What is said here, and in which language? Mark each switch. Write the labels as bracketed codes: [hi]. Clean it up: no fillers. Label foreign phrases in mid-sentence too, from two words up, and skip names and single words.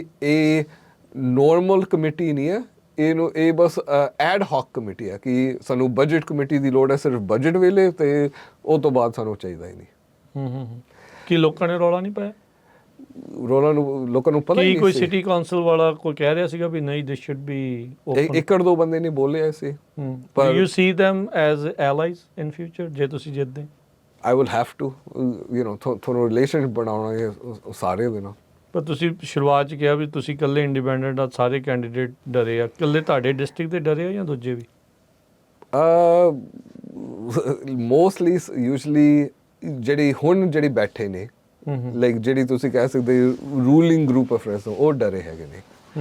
[pa] ਇਹ [en] normal committee [pa] ਨਹੀਂ ਹੈ, ਇਹ ਬਸ [en] ad hoc committee [pa] ਹੈ ਕਿ ਸਾਨੂੰ [en] budget committee [pa] ਦੀ ਲੋੜ ਹੈ ਸਿਰਫ ਬਜਟ ਵੇਲੇ, ਤੇ ਉਹ ਤੋਂ ਬਾਅਦ ਸਾਨੂੰ ਚਾਹੀਦਾ ਹੀ ਨਹੀਂ। ਕੀ ਲੋਕਾਂ ਨੇ ਰੌਲਾ ਨਹੀਂ ਪਾਇਆ? ਲੋਕਾਂ ਨੂੰ ਪਤਾ ਹੀ ਨਹੀਂ ਕੋਈ [en] city council [pa] ਵਾਲਾ ਕੋਈ ਕਹਿ ਰਿਹਾ ਸੀਗਾ ਵੀ ਨਹੀਂ [en] this should be open? [pa] ਇੱਕ ਦੋ ਬੰਦੇ ਨੇ ਬੋਲੇ ਸੀ। [en] ਪਰ you see them as allies in future [pa] ਜੇ ਤੁਸੀਂ ਜਿੱਤਦੇ? [en] I will have to, [pa] ਤੁਹਾਨੂੰ ਰਿਲੇਸ਼ਨਸ਼ਿਪ ਬਣਾਉਣਾ ਹੈ ਸਾਰੇ ਦੇ ਨਾਲ। ਪਰ ਤੁਸੀਂ ਸ਼ੁਰੂਆਤ 'ਚ ਕਿਹਾ ਵੀ ਤੁਸੀਂ ਇਕੱਲੇ ਇੰਡੀਪੈਂਡੈਂਟ ਆ, ਸਾਰੇ ਕੈਂਡੀਡੇਟ ਡਰੇ ਆ, ਇਕੱਲੇ ਤੁਹਾਡੇ ਡਿਸਟ੍ਰਿਕਟ ਦੇ ਡਰੇ ਆ ਜਾਂ ਦੂਜੇ ਵੀ? [en] mostly usually [pa] ਜਿਹੜੀ ਬੈਠੇ ਨੇ, ਲਾਈਕ ਜਿਹੜੀ ਤੁਸੀਂ ਕਹਿ ਸਕਦੇ [en] ruling group of Fresno, [pa] ਉਹ ਡਰੇ ਹੈਗੇ ਨੇ।